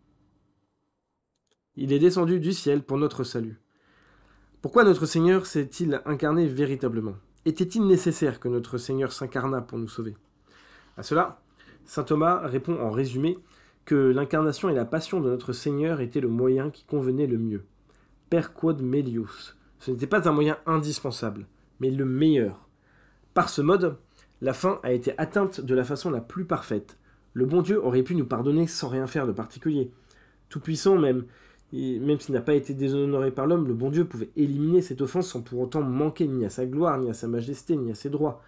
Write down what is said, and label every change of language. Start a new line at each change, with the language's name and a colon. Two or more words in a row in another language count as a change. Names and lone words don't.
French: Il est descendu du ciel pour notre salut. Pourquoi notre Seigneur s'est-il incarné véritablement ? Était-il nécessaire que notre Seigneur s'incarnât pour nous sauver ? À cela, saint Thomas répond en résumé que l'incarnation et la passion de notre Seigneur étaient le moyen qui convenait le mieux.
Latin: Per quod melius.
French: Ce n'était pas un moyen indispensable, mais le meilleur. Par ce mode, la fin a été atteinte de la façon la plus parfaite. Le bon Dieu aurait pu nous pardonner sans rien faire de particulier. Tout-puissant même s'il n'a pas été déshonoré par l'homme, le bon Dieu pouvait éliminer cette offense sans pour autant manquer ni à sa gloire, ni à sa majesté, ni à ses droits.